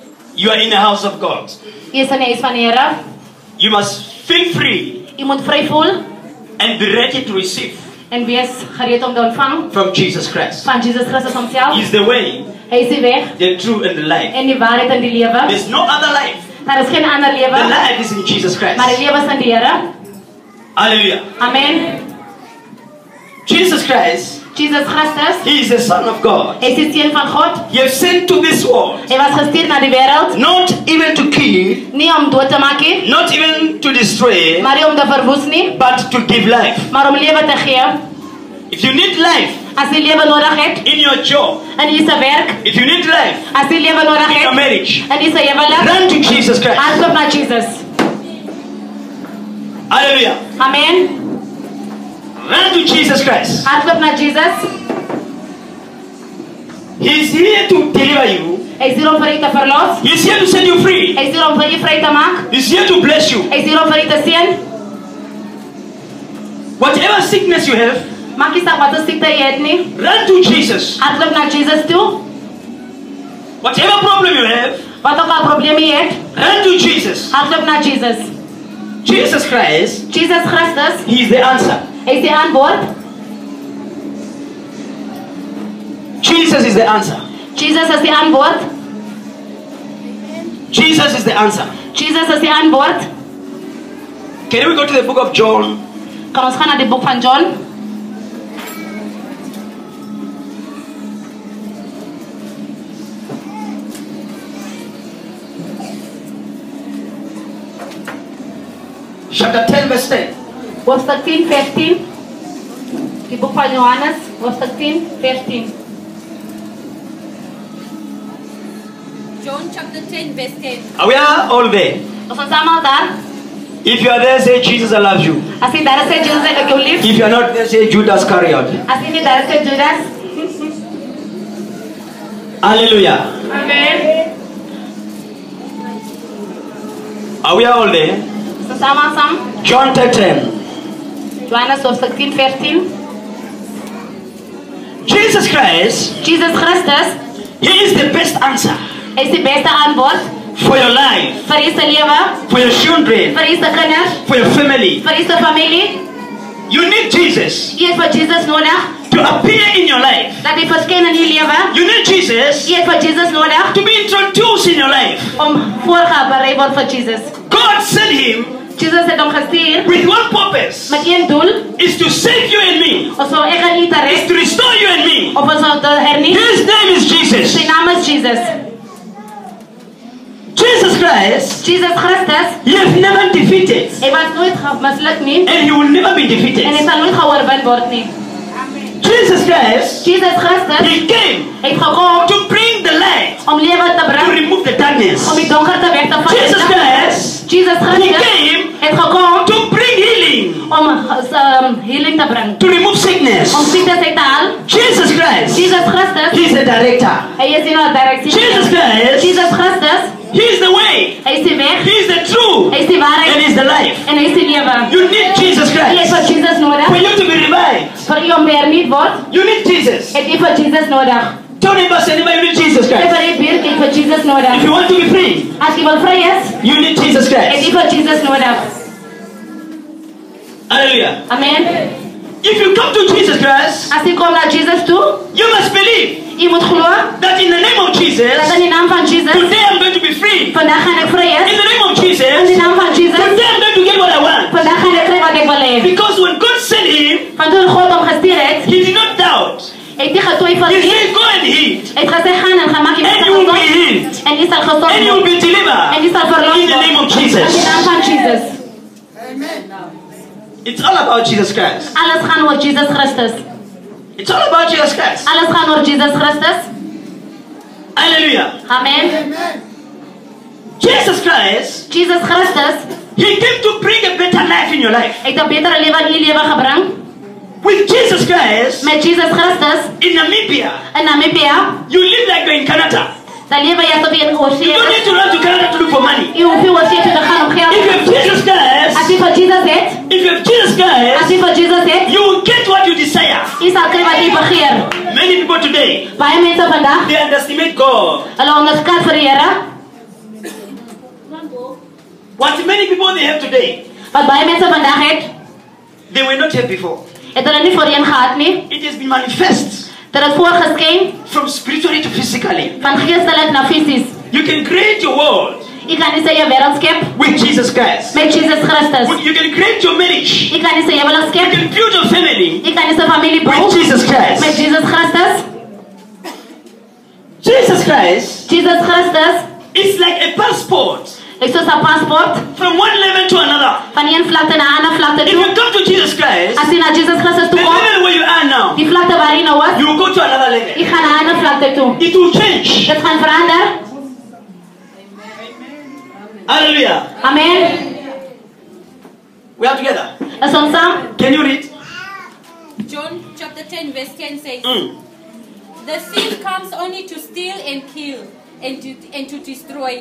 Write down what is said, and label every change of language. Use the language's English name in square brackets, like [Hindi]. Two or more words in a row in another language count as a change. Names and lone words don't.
[English] You are in the house of God. [Afrikaans] Jy is in die huis van die Here. [English] You must feel free [Afrikaans] Jy moet vry voel [English] and be ready to receive [Afrikaans] en wees gereed om te ontvang [English] from Jesus Christ. [Afrikaans] van Jesus Christus homself. [English] He's the way, [Afrikaans] Hy is die weg [English] the truth, and the life. [Afrikaans] en die waarheid en die lewe. [English] There's no other life. [Afrikaans] Daar is geen ander [English] The [Afrikaans] lewe, [English] life is in Jesus Christ. [Afrikaans] maar die lewe is in die Here. [English] Hallelujah. [Afrikaans] Amen. [English] Jesus Christ, [Afrikaans] Jesus Christus, [English] He is the Son of God. [Afrikaans] hy is die seun van God. [English] He is sent to this world, [Afrikaans] Hy was gestuur na die wêreld, [English] not even to kill, [Afrikaans] nie om dood te maak nie, [English] not even to destroy, [Afrikaans] maar nie om te verwoes nie, [English] but to give life. [Afrikaans] maar om lewe te gee. [English] If you need life [Afrikaans] As jy lewe nodig het [English] in your job, [Afrikaans] in jy se werk, [English] if you need life [Afrikaans] as jy lewe nodig [English] in your [Afrikaans] het [English] marriage, [Afrikaans] in jy se huwelik, [English] run to Jesus Christ. [Afrikaans] hardloop na Jesus. [English] Hallelujah. [Afrikaans] Amen. [English] Run to Jesus Christ. [Afrikaans] Hardloop na Jesus. [English] He's here to deliver you. [Afrikaans] Hy is hier om vir jy te verlos. [English] He's here to set you free. [Afrikaans] Hy is hier om vir jy vry te maak. [English] He's here to bless you. [Afrikaans] Hy is hier om vir jy te seën. [English] Whatever sickness you have, [Afrikaans] Maak nie saak wat 'n siekte jy het nie. [English] run to Jesus. [Afrikaans] Hardloop na Jesus toe. [English] Whatever problem you have, [Afrikaans] Wat ook al probleme jy het, [English] run to Jesus. [Afrikaans] hardloop na Jesus. [English] Jesus Christ, [Afrikaans] Jesus Christus, [English] He is the answer. [Afrikaans] hy is die antwoord. [English] Jesus is the answer. [Afrikaans] Jesus is die antwoord. [English] Jesus is the answer. [Afrikaans] Jesus is die antwoord. [English] Can we go to the book of John? [Afrikaans] Kan ons gaan na die boek van John? [English] Chapter 10, verse 10. [Afrikaans] Hoofstuk 10, 15. Die boek van Johannes, hoofstuk 10, 15. [English] John chapter 10 verse 10. We are all there. [Afrikaans] Ons is allemaal daar. [English] If you are there, say Jesus, I love you. [Afrikaans] As jy daar is, sê Jesus, ek jou lief. [English] If you are not there, say Judas Iscariot. [Afrikaans] As jy nie daar is, sê Judas. [English] Hallelujah. [Afrikaans] Amen. [English] Are we all there? [Afrikaans] Ons is allemaal saam. [English] John 10. [Afrikaans] Johannes, hoofstuk 10, 15. [English] Jesus Christ, [Afrikaans] Jesus Christus, [English] He is the best answer [Afrikaans] hy is die beste antwoord [English] for your life, [Afrikaans] vir jy se lewe, [English] for your children, [Afrikaans] vir jy se kinders, [English] for your family. [Afrikaans] vir jy se familie. [English] You need Jesus [Afrikaans] Jy het vir Jesus nodig, [English] to appear in your life. [Afrikaans] dat hy verskyn in jy lewe. [English] You need Jesus [Afrikaans] Jy het vir Jesus nodig, [English] to be introduced in your life. [Afrikaans] om voorgeberei word vir Jesus. [English] God sent Him [Afrikaans] Jesus het hom gestuur [English] with one purpose, [Afrikaans] met een doel, [English] is to save you and me, [Afrikaans] ons wil ek en jy te [English] is [Afrikaans] red, [English] to restore you and me. [Afrikaans] of ons wil te hernie. [English] His name is Jesus. [Afrikaans] Sy naam is Jesus. [English] Jesus Christ, [Afrikaans] Jesus Christus, [English] He has never defeated, [Afrikaans] hy was nooit misluk nie, [English] and He will never be [Afrikaans] en hy [English] defeated. [Afrikaans] sal nooit geoorwin word nie. [English] Jesus Christ, [Afrikaans] Jesus Christus [English] He came [Afrikaans] het gekom [English] to bring the light, [Afrikaans] om lewe te [English] to [Afrikaans] bring, [English] remove the darkness. [Afrikaans] om die donkerte weg te vat. [English] Jesus Christ, [Afrikaans] Jesus [English] He [Afrikaans] Christus [English] came [Afrikaans] het gekom [English] to bring healing, [Afrikaans] om healing te bring, [English] to remove sickness. [Afrikaans] om siektes uit te haal. [English] Jesus Christ, [Afrikaans] Jesus Christus, [English] He is the director. [Afrikaans] hy is die directie. [English] Jesus Christ, [Afrikaans] Jesus Christus, [English] He is the way, [Afrikaans] hy is die weg, [English] He is the truth, [Afrikaans] hy is die [English] and [Afrikaans] waarheid, [English] He is the life. [Afrikaans] en hy is die lewe. [English] You need Jesus [Afrikaans] Jy het [English] Christ [Afrikaans] vir Jesus [English] for [Afrikaans] nodig, [English] you to be revived. [Afrikaans] vir jy om te hernieuwd word, [English] You need Jesus. [Afrikaans] het jy vir Jesus nodig. [English] Tell neighbor, say neighbor, you need Jesus [Afrikaans] Sê [English] Christ. [Afrikaans] vir die buurt, jy het vir Jesus [English] If [Afrikaans] nodig. [English] you want to be free, [Afrikaans] As jy wil vry is, [English] you need Jesus [Afrikaans] het [English] Christ. [Afrikaans] jy vir Jesus nodig. [English] Hallelujah. [Afrikaans] Amen. [English] If you come to Jesus Christ, [Afrikaans] As jy kom na Jesus toe, [English] you must believe [Afrikaans] jy moet glo [English] that in the name of [Afrikaans] dat [English] Jesus, [Afrikaans] in die naam van Jesus, [English] today I'm going to be free. [Afrikaans] vandag gaan ek vry [English] In [Afrikaans] is. [English] the name of [Afrikaans] In die [English] Jesus, [Afrikaans] naam van Jesus, [English] today I'm going to get what I want. [Afrikaans] vandag gaan ek kry wat ek wil hê. [English] Because when God sent Him, [Afrikaans] Want toen God hom gestuur het, [English] He did not doubt. [Afrikaans] het hy getwyfel [English] He [Afrikaans] nie. [English] said, go and heal, [Afrikaans] Hy het gesê gaan en gaan maak jy [English] and you will be [Afrikaans] gesond [English] healed, [Afrikaans] en jy sal gesond [English] and you will [Afrikaans] word [English] be [Afrikaans] en [English] delivered. [Afrikaans] jy sal verlos [English] In the name of [Afrikaans] word. In die [English] Jesus. [Afrikaans] naam van Jesus. [English] It's all about Jesus Christ. [Afrikaans] Alles gaan oor Jesus Christus. [English] It's all about Jesus Christ. [Afrikaans] Alles gaan oor Jesus Christus. [English] Hallelujah. [Afrikaans] Amen. [English] Jesus Christ, [Afrikaans] Jesus Christus [English] He came to bring a better life in your life. [Afrikaans] het 'n betere lewe in jou lewe gebring. [English] With Jesus Christ, [Afrikaans] Met Jesus Christus [English] in Namibia, [Afrikaans] in Namibia, [English] you live like you're in Canada. [Afrikaans] dan lewe jy asof jy in oorsee [English] You don't need [Afrikaans] is. [English] to run to Canada to look for money. [Afrikaans] Jy hoef nie oorsee toe te gaan om [English] If you have [Afrikaans] geld. [English] Jesus [Afrikaans] As [English] Christ, [Afrikaans] jy vir Jesus het, [English] if you have Jesus [Afrikaans] as [English] Christ, [Afrikaans] jy vir Jesus het, [English] you will get what you desire. [Afrikaans] jy sal kry wat jy begeer. [English] Many people today, [Afrikaans] Baie mense vandag, [English] they underestimate God. [Afrikaans] hulle onderskat vir die Here. [English] What many people they have today, [Afrikaans] Wat baie mense vandag het, [English] they were not here before. [Afrikaans] het hulle nie voorheen gehad nie. [English] It has been manifest [Afrikaans] Dit het voorgeskyn [English] from spiritually to physically. [Afrikaans] van geestelik na fisies. [English] You can create your world [Afrikaans] Jy kan nie sê jy wêreld skep [English] with Jesus Christ. [Afrikaans] met Jesus Christus. [English] You can create your marriage. [Afrikaans] Jy kan nie sê jy wil [English] You [Afrikaans] skep, [English] can build your family [Afrikaans] jy kan nie sê familie bou [English] with Jesus [Afrikaans] met [English] Christ. [Afrikaans] Jesus Christus. [English] Jesus Christ [Afrikaans] Jesus Christus [English] is like a passport [Afrikaans] is soos 'n paspoort [English] from one level to another. [Afrikaans] van een vlakte na 'n ander vlakte [English] If [Afrikaans] toe. [English] you come to Jesus Christ, [Afrikaans] As jy na Jesus Christus [English] the [Afrikaans] toe kom, [English] level where you are now, [Afrikaans] die vlakte waar jy nou is, [English] you will go to another level. [Afrikaans] jy gaan na 'n ander vlakte toe. [English] It will change. [Afrikaans] Dit gaan verander. [English] Hallelujah. [Afrikaans] Amen. [English] We are together. [Afrikaans] Is ons saam? [English] Can you read? John chapter 10 verse 10 says, The thief comes only to steal and kill and to destroy.